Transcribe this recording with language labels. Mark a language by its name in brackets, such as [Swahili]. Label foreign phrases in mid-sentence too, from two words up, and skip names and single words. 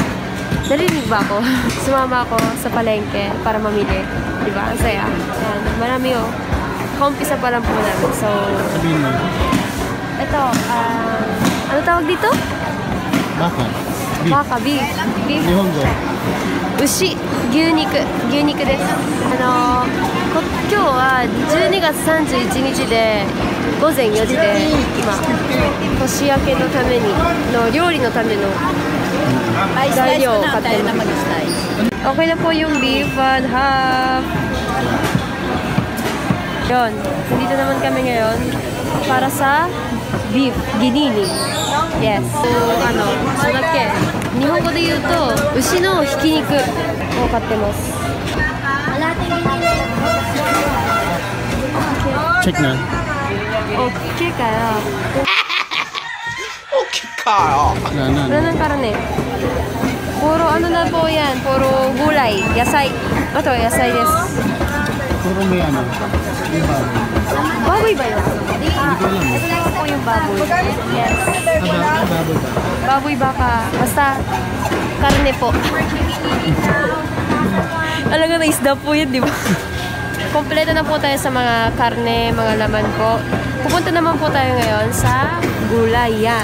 [Filipino] Narinig ba ako? Sumama ako sa palengke para mamili. Diba? Ang saya. Ayan, marami oh. Kaumpisa pa lang po namin. So, sabihin mo. Ito, ano tawag dito? Baka. Beef. Baka, beef. Beef. Nihongo. [Japanese] Ushi, 牛肉です。今日は12月31日で午前4時で今年明けのためにの料理のための材料を買ってます。 [Filipino] Okay na po yung beef and half. Yun, dito naman kami ngayon para sa beef ginini. Yes. So, [Japanese] 日本語で言うと牛のひき肉を買ってます。 [Filipino] Check na. Okay kaya. Okay kaya. Wala ng karne. Puro ano na po yan. Puro gulay. Yasay. Ito, [Japanese] 野菜です. [Filipino] Puro may ano. May baboy. Baboy ba yun? Ito lang po yung baboy. Yes. Baboy ba? Baboy baka. Basta karne po. Alam nga na isda po yun, di ba? Kompleto na po tayo sa mga karne, mga laman po. Pupunta naman po tayo ngayon sa gulayan.